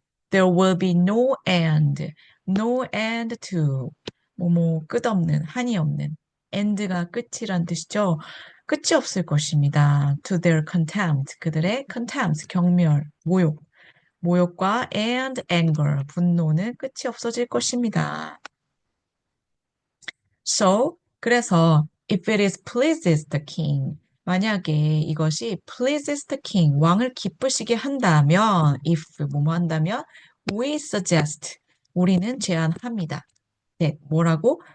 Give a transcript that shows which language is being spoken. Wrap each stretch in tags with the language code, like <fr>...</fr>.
<en>There will be no end to,</en> <ko>끝없는, 한이 없는,</ko> <en>end가</en> <ko>끝이란 뜻이죠. 끝이 없을 것입니다.</ko> <en>To their contempt,</en> <ko>그들의 contempt, 경멸, 모욕과</ko> <en>and anger,</en> <ko>분노는 끝이 없어질 것입니다.</ko> <en>So, 그래서 if it is pleases the king,</en> <ko>만약에 이것이</ko> <en>pleases the king,</en> <ko>왕을 기쁘시게 한다면,</ko> <en>if 뭐뭐 한다면, we suggest,</en> <ko>우리는 제안합니다.</ko> <en>that</en> <ko>뭐라고?</ko>